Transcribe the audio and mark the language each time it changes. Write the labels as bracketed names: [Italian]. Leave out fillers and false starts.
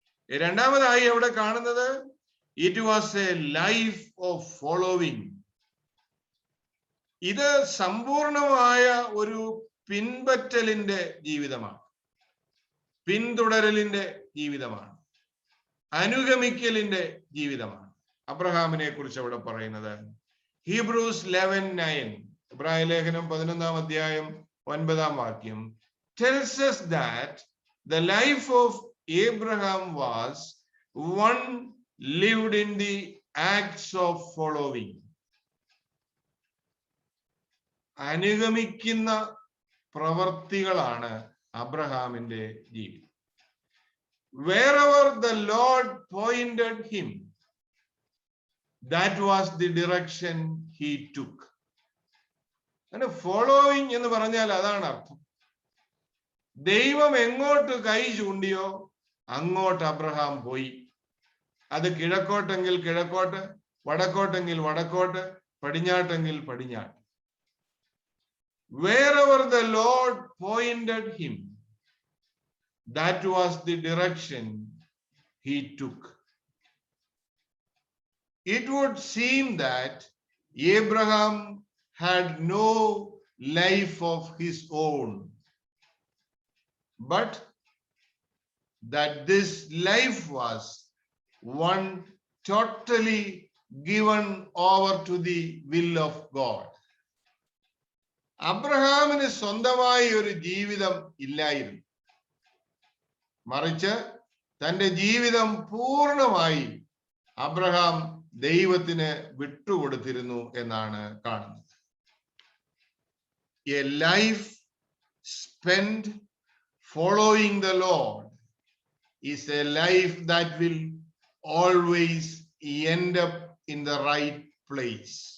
[Malayalam] രണ്ടാമതായി അവിടെ കാണുന്നത്, [English] It was a life of following. [Malayalam] ഇത് സമ്പൂർണമായ ഒരു പിൻപറ്റലിന്റെ ജീവിതമാണ്, പിന്തുടരലിന്റെ ജീവിതമാണ്, അനുഗമിക്കലിന്റെ ജീവിതമാണ് അബ്രഹാമിനെ കുറിച്ച് അവിടെ പറയുന്നത്. ഹീബ്രൂസ് 11:9, ഇബ്രായ ലേഖനം 11-ാം അധ്യായം 9-ാം വാക്യം [English] tells us that the life of Abraham was one lived in the acts of following. [Malayalam] അനുഗമിക്കുന്ന പ്രവർത്തികളാണ് അബ്രഹാമിന്റെ ജീവിതം. [English] Wherever the Lord pointed him, that was the direction he took. [Malayalam] അങ്ങനെ ഫോളോയിങ് എന്ന് പറഞ്ഞാൽ അതാണ് അർത്ഥം. ദൈവം എങ്ങോട്ട് കൈ ചൂണ്ടിയോ അങ്ങോട്ട് അബ്രഹാം പോയി. അത് കിഴക്കോട്ടെങ്കിൽ കിഴക്കോട്ട്, വടക്കോട്ടെങ്കിൽ വടക്കോട്ട്, പടിഞ്ഞാട്ടെങ്കിൽ പടിഞ്ഞാട്ട്. [English] Wherever the Lord pointed him, that was the direction he took. It would seem that Abraham had no life of his own, but that this life was one totally given over to the will of God. [Malayalam] അബ്രഹാമിന് സ്വന്തമായി ഒരു ജീവിതം ഇല്ലായിരുന്നു, മറിച്ച് തന്റെ ജീവിതം പൂർണ്ണമായി Abraham ദൈവത്തിന് വിട്ടുകൊടുത്തിരുന്നു എന്നാണ് കാണുന്നത്. [English] A life spent following the Lord is a life that will always end up in the right place.